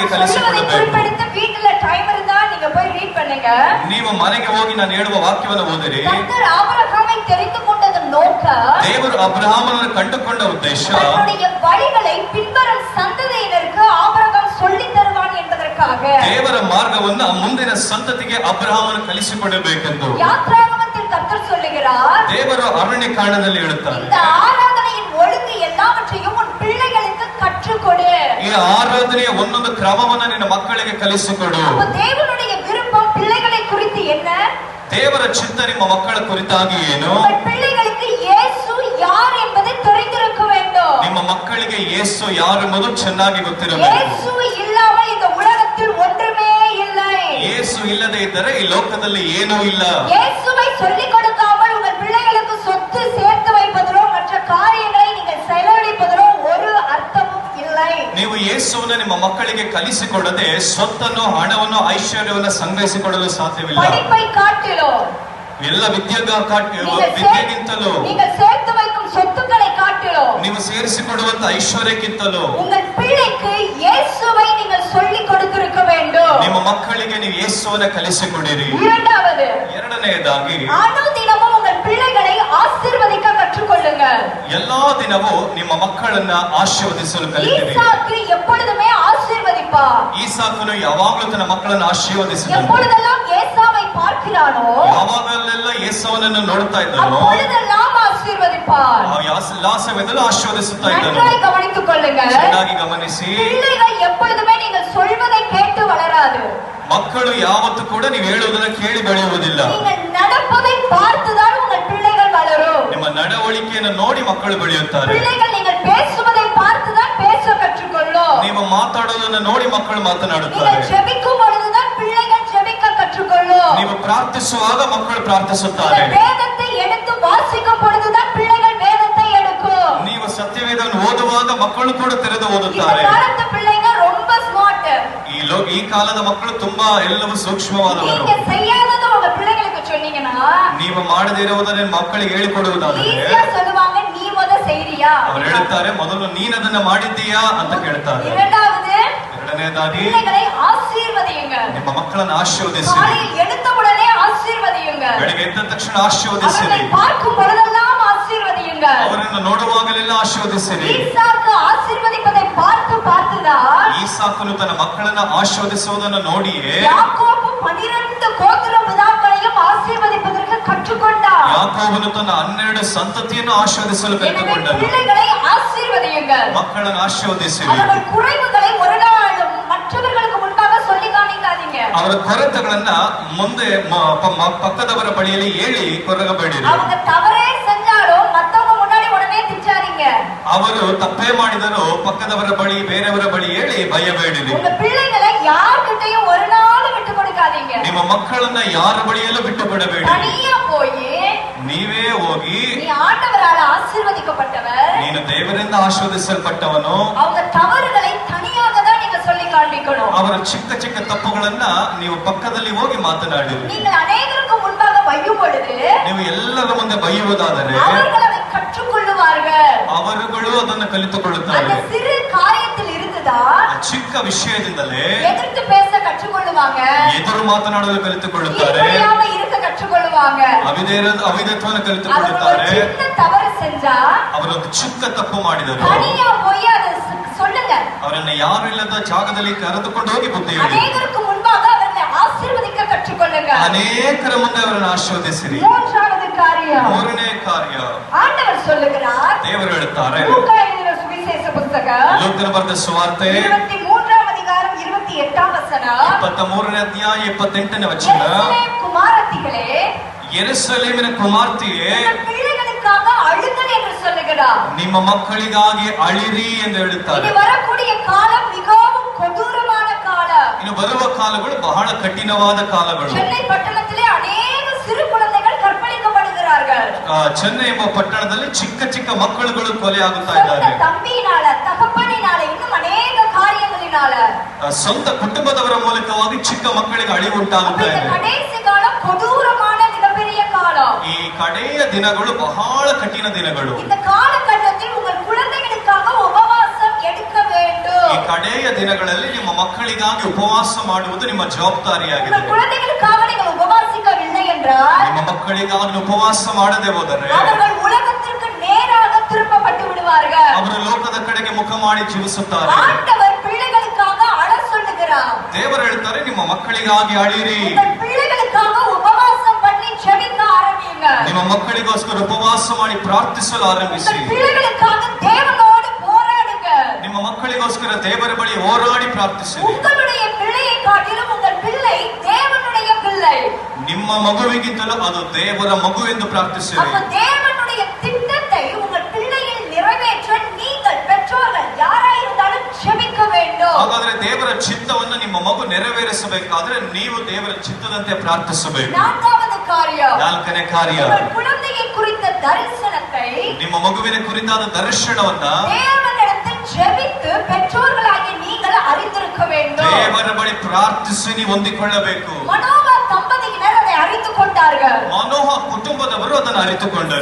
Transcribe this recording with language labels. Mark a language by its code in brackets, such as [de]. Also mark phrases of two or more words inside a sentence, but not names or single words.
[ta] நான் சொல்வதை [kn] ಕಲಿಸಿಕೊಡಬೇಕು. [ta] குறிப்பெடுத்து வீட்டுல டைம் இருந்தா நீங்க போய் ரீட் பண்ணுங்க. [kn] ನೀವು ಮನೆಗೆ ಹೋಗಿ ನಾನು ಹೇಳುವ ವಾಕ್ಯವನ್ನು ಓದಿರಿ. [ta] கர்த்தர் ஆபிரகாமை தெரிந்து கொண்டதன் நோக்கம் [kn] ದೇವರು ಅಬ್ರಹಾಮನನ್ನು ಕಂಡುಕೊಂಡ ಉದ್ದೇಶ [ta] தன்னுடைய வழிகளை பின்வரும் சந்ததியினருக்கு ஆபிரகாம் சொல்லித் தருவான் என்பதற்காக. [kn] ದೇವರ ಮಾರ್ಗವನ್ನ ಮುಂದಿನ ಸಂತತಿಗೆ ಅಬ್ರಹಾಮನು ಕಲಿಸಿಕೊಡಬೇಕೆಂದು [ta] யாத்ராகமத்தில் கர்த்தர் சொல்லுகிறார், [kn] ದೇವರು ಅರಣ್ಯ ಕಾಂಡದಲ್ಲಿ ಹೇಳುತ್ತಾರೆ, [ta] இந்த ஆராதனையின் ஒழுங்கு எல்லாவற்றையும் உன் பிள்ளைகளுக்கு கற்றுக்கொடு. [kn] ಈ ಆರಾಧನೆಯ ಒಂದೊಂದು ಕ್ರಮವನ್ನ ನಿನ್ನ ಮಕ್ಕಳಿಗೆ ಕಲಿಸಿಕೊಡು. [ta] அப்ப தேவனுடைய விருப்பம் பிள்ளைகளை குறித்து என்ன? [kn] ದೇವರ ಚಿತ್ತ ನಿಮ್ಮ ಮಕ್ಕಳ ಕುರಿತಾಗಿ ಏನು? [ta] உங்கள் பிள்ளைகளுக்கு இயேசு யார் என்பதை தெரிந்திருக்க வேண்டும். [kn] ನಿಮ್ಮ ಮಕ್ಕಳಿಗೆ ಯೇಸು ಯಾರೆಂಬುದು ಚೆನ್ನಾಗಿ ಗೊತ್ತಿರಬೇಕು. [ta] இயேசு இல்லாமல் இந்த உலகத்தில் ஒன்றுமே இல்லை. [kn] ಯೇಸು ಇಲ್ಲದೆ ಇದ್ದರೆ ಈ ಲೋಕದಲ್ಲಿ ಏನೂ ಇಲ್ಲ. [ta] இயேசுவை சொல்லிக் கொடுக்காமல் உங்கள் பிள்ளைகளுக்கு சொத்து சேர்த்து வைப்பதிலோ மற்ற காரியங்களை நீங்கள் செலவழிப்பதிலோ ஒரு அர்த்தமும் இல்லை. [kn] ನೀವು ಯೇಸುವನ್ನು ನಿಮ್ಮ ಮಕ್ಕಳಿಗೆ ಕಲಿಸಿಕೊಡದೆ ಸ್ವತ್ತನ್ನು, ಹಣವನ್ನು, ಐಶ್ವರ್ಯವನ್ನು ಸಂಗ್ರಹಿಸಿಕೊಡಲು ಸಾಧ್ಯವಿಲ್ಲ. [ta] படிப்பை காட்டிலோ [kn] ಎಲ್ಲ ವಿದ್ಯೆಗಿಂತಲೂ [ta] நீங்கள் சேர்த்து வைக்கும் சொத்துக்களை காட்டிலோ [kn] ನೀವು ಸೇರಿಸಿಕೊಡುವಂತ ಐಶ್ವರ್ಯಕ್ಕಿಂತಲೂ [ta] உங்கள் பிள்ளைக்கு இயேசுவை நீங்கள் சொல்லிக் கொடுத்திருக்க வேண்டும். [kn] ನಿಮ್ಮ ಮಕ್ಕಳಿಗೆ ನೀವು ಯೇಸುವನ್ನು ಕಲಿಸಿಕೊಡಿರಿ. [ta] இரண்டாவது, [kn] ಎರಡನೆಯದಾಗಿ [ta] அனுதினமும் உங்கள் பிள்ளைகளை ஆசீர்வதிக்க கற்றுக்கொள்ளுங்க. [kn] ಎಲ್ಲಾ ದಿನವೂ ನಿಮ್ಮ ಮಕ್ಕಳನ್ನ ಆಶೀರ್ವದಿಸಲು ಕಲಿಯಿರಿ. [ta] ஈசாக்கு எப்பொழுதுமே ஆசீர்வதிப்பார். [kn] ಈಸಾಕನು ಯಾವಾಗಲೂ ತನ್ನ ಮಕ್ಕಳನ್ನು ಆಶೀರ್ವದಿಸಿದನು. [ta] எப்பொழுதெல்லாம் ஏசாவை பார்க்கிறானோ [kn] ಯಾವಾಗಲೆಲ್ಲ ಯೇಸುವನ್ನು ನೋಡ್ತಾ ಇದ್ದನು, [ta] அப்பொழுதெல்லாம் ஆசீர்வதிப்பார். [kn] ಲಾಸವೆಂದಲೂ ಆಶೀರ್ವದಿಸುತ್ತಾ ಇದ್ದನು. [ta] நன்றாய் கவனித்துக் கொள்ளுங்க. [kn] ಚೆನ್ನಾಗಿ ಗಮನಿಸಿ, [ta] பிள்ளைகள் எப்பொழுதுமே நீங்கள் சொல்வதை கேட்டு வளராது. [kn] ಮಕ್ಕಳು ಯಾವತ್ತೂ ಕೂಡ ನೀವು ಹೇಳುವುದನ್ನು ಕೇಳಿ ಬೆಳೆಯುವುದಿಲ್ಲ. [ta] நீங்கள் நடப்பதை பார்த்துதான் உங்கள் பிள்ளைகள் வளரும். [kn] ನಿಮ್ಮ ನಡವಳಿಕೆಯನ್ನು ನೋಡಿ ಮಕ್ಕಳು ಬೆಳೆಯುತ್ತಾರೆ. [ta] பிள்ளைகள் நீங்கள் பேசுவதை பார்த்துதான் பேச கற்றுக்கொள்ளும். [kn] ನೀವು ಮಾತಾಡೋದನ್ನ ನೋಡಿ ಮಕ್ಕಳು ಮಾತನಾಡುತ್ತಾರೆ. [ta] நீங்கள் ஜெபிக்கும் பொழுதுதான் பிள்ளைகள் ஜெபிக்க கற்றுக்கொள்ளும். [kn] ನೀವು ಪ್ರಾರ್ಥಿಸುವಾಗ ಮಕ್ಕಳು ಪ್ರಾರ್ಥಿಸುತ್ತಾರೆ. [ta] வேதத்தை எடுத்து வாசிக்கும் பொழுதுதான் பிள்ளைகள் வேதத்தை எடுக்கும். [kn] ನೀವು ಸತ್ಯವೇದವನ್ನು ಓದುವಾಗ ಮಕ್ಕಳು ಕೂಡ ತೆರೆದು ಓದುತ್ತಾರೆ. [ta] இந்த காலத்து பிள்ளைங்க ரொம்ப ஸ்மார்ட். [kn] ಈ ಕಾಲದ ಮಕ್ಕಳು ತುಂಬಾ ಎಲ್ಲವೂ ಸೂಕ್ಷ್ಮವಾದವರು. [ta] நீங்க செய்யாதது உங்க பிள்ளைகளுக்கு சொன்னீங்கன்னா [kn] ನೀವು ಮಾಡದೇ ಇರುವುದನ್ನು ಮಕ್ಕಳಿಗೆ ಹೇಳಿಕೊಡುವುದಾದರೆ [ta] ஈஸியா சொல்லுவாங்க, நீ முத செய்றியா? [kn] ಅವರು ಹೇಳುತ್ತಾರೆ, ಮೊದಲು ನೀನು ಅದನ್ನ ಮಾಡಿದ್ದೀಯಾ ಅಂತ ಕೇಳ್ತಾರೆ. ಎರಡನೇದಾಗಿ [ta] பிள்ளைகளை ஆசீர்வதியுங்க. [kn] ನಿಮ್ಮ ಮಕ್ಕಳನ್ನು ಆಶೀರ್ವದಿಸಿ. [ta] காலையில் எழுந்த உடனே ஆசீர்வதியுங்க. [kn] ಬೆಳಿಗ್ಗೆ ಎದ್ದ ತಕ್ಷಣ ಆಶೀರ್ವದಿಸಿರಿ. [ta] அவர்களை பார்க்கும் பொழுதெல்லாம் ஆசீர்வதியுங்க. [kn] ಅವರನ್ನು ನೋಡುವಾಗಲೆಲ್ಲ ಆಶೀರ್ವದಿಸಿರಿ. [ta] ஈசாக்கு ஆசீர்வதிப்பதை பார்த்துதான் [kn] ಈಸಾಕನು ತನ್ನ ಮಕ್ಕಳನ್ನ ಆಶೀರ್ವದಿಸುವುದನ್ನು ನೋಡಿಯೇ [ta] யாக்கோபு 12 கோத்திர பிதாக்களையும் ஆசீர்வதிப்பதற்கு கற்றுக்கொண்டார். [kn] ಯಾಕೋಬನು ತನ್ನ 12 ಸಂತತಿಯನ್ನು ಆಶೀರ್ವದಿಸಲು ಕಲಿತುಕೊಂಡನು. [ta] பிள்ளைகளை ஆசீர்வதியுங்க. [kn] ಮಕ್ಕಳನ್ನು ಆಶೀರ್ವದಿಸಿರಿ. [ta] அவர்கள் குறைவுகளை ஒரு நாளும் மற்றவர்களுக்கு முன்பாக சொல்லி காமிக்காதீங்க. [kn] ಅವರ ಕೊರತೆಗಳನ್ನ ಮುಂದೆ ಪಕ್ಕದವರ ಬಳಿಯಲ್ಲಿ ಹೇಳಿ ಕೊರಗಬೇಡಿರಿ. [ta] அவங்க தவறே செஞ்சாலும் மத்தவங்க முன்னாடி உடனே திட்டாதீங்க. [kn] ಅವರು ತಪ್ಪೇ ಮಾಡಿದರೂ ಪಕ್ಕದವರ ಬಳಿ ಬೇರೆಯವರ ಬಳಿ ಹೇಳಿ ಭಯಬೇಡಿರಿ. [ta] உங்க பிள்ளைகளை யார்கிட்டயும் ஒரு நாளும் விட்டு கொடுக்காதீங்க. [kn] ನಿಮ್ಮ ಮಕ್ಕಳನ್ನ ಯಾರ ಬಳಿಯಲ್ಲೂ ಬಿಟ್ಟು ಬಿಡಬೇಡಿ. [ta] தனியா போய் [kn] ನೀವೇ ಹೋಗಿ, [ta] நீ ஆண்டவரால் ஆசீர்வதிக்கப்பட்டவர், [kn] ನೀನು ದೇವರಿಂದ ಆಶೀರ್ವದಿಸಲ್ಪಟ್ಟವನು, [ta] அவங்க தவறுகளை தனியாக தான் நீங்க சொல்லி காண்பிக்கணும். [kn] ಅವರ ಚಿಕ್ಕ ಚಿಕ್ಕ ತಪ್ಪುಗಳನ್ನ ನೀವು ಪಕ್ಕದಲ್ಲಿ ಹೋಗಿ ಮಾತನಾಡಿರಿ. [ta] நீங்கள் அநேகருக்கு முன்பாக பையும் பொழுது [kn] ನೀವು ಎಲ್ಲರ ಮುಂದೆ ಬೈಯುವುದಾದರೆ [ta] அவர்கள் அதை கற்றுக்கொள்ளுவார்கள். [kn] ಅವರುಗಳು ಅದನ್ನು ಕಲಿತುಕೊಳ್ಳುತ್ತಾರೆ. [ta] அந்த சிறு காரியத்தில் இருந்துதான் [kn] ಚಿಕ್ಕ ವಿಷಯದಿಂದಲೇ [ta] எதிர்த்து பேச கற்றுக்கொள்ளுவாங்க. [kn] ಎದುರು ಮಾತನಾಡಲು ಕಲಿತುಕೊಳ್ಳುತ್ತಾರೆ. [ta] கீழ்ப்படியாம இருக்க கற்றுக்கொள்ளுவாங்க. [kn] ಅವಿಧೇಯತ್ವವನ್ನು ಅವರು ಕಲಿತುಕೊಳ್ಳುತ್ತಾರೆ. [ta] ஒரு சின்ன தவறு செஞ்சா [kn] ಅವರೊಂದು ಚಿಕ್ಕ ತಪ್ಪು ಮಾಡಿದರು. [ta] தனியா போய் அதை சொல்லுங்க. [kn] ಅವರನ್ನ ಯಾರು ಇಲ್ಲದ ಜಾಗದಲ್ಲಿ ಕರೆದುಕೊಂಡು ಹೋಗಿ ಬುದ್ಧಿ ಹೇಳಿ. [ta] அநேகருக்கு முன்பாக அவர்களை ஆசீர்வதிக்க கற்றுக்கொள்ளுங்க. [kn] ಅನೇಕರ ಮುಂದೆ ಅವರನ್ನು ಆಶೀರ್ವದಿಸಿರಿ. [ta] மூன்றாவது காரியம், [kn] ಮೂರನೇ ಕಾರ್ಯ [ta] ஆண்டவர் சொல்லுகிறார், [kn] ದೇವರು ಹೇಳುತ್ತಾರೆ, [ta] லூக்கா எழுதின சுவிசேஷ புத்தகம் [kn] ಲೂಕನ ಬರೆದ ಸುವಾರ್ತೆ [ta] 23 அதிகாரம் 28 வசனம், [kn] 23ನೇ ಅಧ್ಯಾಯ 28ನೇ ವಚನ. [ta] எருசலேம் குமாரத்திகளே, [kn] ಯೆರೂಸಲೇಮಿನ ಕುಮಾರ್ತಿಯೇ, [ta] உங்கள் பிள்ளைகளுக்காக அழுங்கள் என்று சொல்லுகிறார். [kn] ನಿಮ್ಮ ಮಕ್ಕಳಿಗಾಗಿ ಅಳಿರಿ ಎಂದು ಹೇಳುತ್ತಾರೆ. [ta] இனி வரக்கூடிய காலம் மிகவும் கொடூரமான காலம். [kn] ಇನ್ನು ಬರುವ ಕಾಲಗಳು ಬಹಳ ಕಠಿಣವಾದ ಕಾಲಗಳು. [ta] சென்னை பட்டணத்திலே அநேக சிறு குழந்தைகள் கற்பழிக்கப்படுகிறார்கள். [kn] ಚೆನ್ನೈ ಎಂಬ ಪಟ್ಟಣದಲ್ಲಿ ಚಿಕ್ಕ ಚಿಕ್ಕ ಮಕ್ಕಳುಗಳು ಕೊಲೆ ಆಗುತ್ತಾ [ta] சொந்த [kn] ಇದ್ದಾರೆ. [ta] தம்பியினால, தகப்பனினால, இன்னும் அனேக கார்யகளினால. [kn] ಸ್ವಂತ ಕುಟುಂಬದವರ ಮೂಲಕವಾಗಿ ಚಿಕ್ಕ ಮಕ್ಕಳಿಗೆ ಅಳಿವು ಉಂಟಾಗುತ್ತಾ [ta] இந்த [kn] ಇದೆ. [ta] கடைசி காலம் கொடூரமான மிகப்பெரிய காலம். [kn] ಈ ಕಡೆಯ ದಿನಗಳು ಬಹಳ ಕಠಿಣ ದಿನಗಳು. [ta] இந்த காலகட்டத்தில் உங்கள் குழந்தைகளுக்காக உபவாசம் எடுக்க வேண்டும். [kn] ಈ ಕಡೆಯ ದಿನಗಳಲ್ಲಿ ನಿಮ್ಮ ಮಕ್ಕಳಿಗಾಗಿ ಉಪವಾಸ ಮಾಡುವುದು ನಿಮ್ಮ ಜವಾಬ್ದಾರಿಯಾಗಿದೆ. [ta] உங்கள் குழந்தைகளுக்காக நீங்கள் உபவாசிக்கவில்லை என்றால் [kn] ನಿಮ್ಮ ಮಕ್ಕಳಿಗಾಗಿ ಉಪವಾಸ ಮಾಡದೆ ಹೋದರೆ [ta] அவர்கள் உலகத்திற்கு நேராக திருப்பப்பட்டு விடுவார்கள். [kn] ಅವರು ಲೋಕದ ಕಡೆಗೆ ಮುಖ ಮಾಡಿ ಜೀವಿಸುತ್ತಾರೆ. [ta] ஆண்டவர் பிள்ளைகளுக்காக அழ சொல்லுகிறார். [kn] ದೇವರು ಹೇಳ್ತಾರೆ, ನಿಮ್ಮ ಮಕ್ಕಳಿಗಾಗಿ ಅಳಿರಿ. [ta] உங்கள் பிள்ளைகளுக்காக உபவாசம் பண்ணி ஜெபிக்க ஆரம்பியுங்க. [kn] ನಿಮ್ಮ ಮಕ್ಕಳಿಗೋಸ್ಕರ ಉಪವಾಸ ಮಾಡಿ ಪ್ರಾರ್ಥಿಸಲು ಆರಂಭಿಸಿ. [ta] உங்கள் பிள்ளைகளுக்காக தேவனோடு போராடுங்க. [kn] ನಿಮ್ಮ ಮಕ್ಕಳಿಗೋಸ್ಕರ ದೇವರ ಬಳಿ ಹೋರಾಡಿ ಪ್ರಾರ್ಥಿಸಿ. [ta] உங்களுடைய பிள்ளையை காட்டிலும் உங்கள் பிள்ளை தேவனுடைய பிள்ளை. [kn] ನಿಮ್ಮ ಮಗುವಿಗಿಂತಲೂ ಅದು ದೇವರ ಮಗು ಎಂದು ಪ್ರಾರ್ಥಿಸಿರಿ. [ta] அப்ப தேவனுடைய திட்டத்தை உங்கள் பிள்ளையில் நிறைவேற்ற நீங்கள் பெற்றோர்கள் யாராயிருந்தாலும் ஜெபிக்க வேண்டும். [kn] ಹಾಗಾದ್ರೆ ದೇವರ ಚಿತ್ತವನ್ನು ನಿಮ್ಮ ಮಗು ನೆರವೇರಿಸಬೇಕಾದ್ರೆ ನೀವು ದೇವರ ಚಿತ್ತದಂತೆ ಪ್ರಾರ್ಥಿಸಬೇಕು. [ta] நான்காவது காரியம், [kn] ನಾಲ್ಕನೇ ಕಾರ್ಯ, [ta] உங்கள் குழந்தையை குறித்த தரிசனத்தை [kn] ನಿಮ್ಮ ಮಗುವಿನ ಕುರಿತಾದ ದರ್ಶನವನ್ನ [ta] தேவனிடத்தில் ஜெபித்து பெற்றோர்களாகிய நீங்கள் அறிந்திருக்க வேண்டும். [kn] ದೇವರ ಬಳಿ ಪ್ರಾರ್ಥಿಸಿ ನೀವು ಹೊಂದಿಕೊಳ್ಳಬೇಕು. [ta] மனோவா தம்பதியினர் அதை அறிந்து கொண்டார்கள். [kn] ಮನೋಹ ಕುಟುಂಬದವರು ಅದನ್ನು ಅರಿತುಕೊಂಡರು.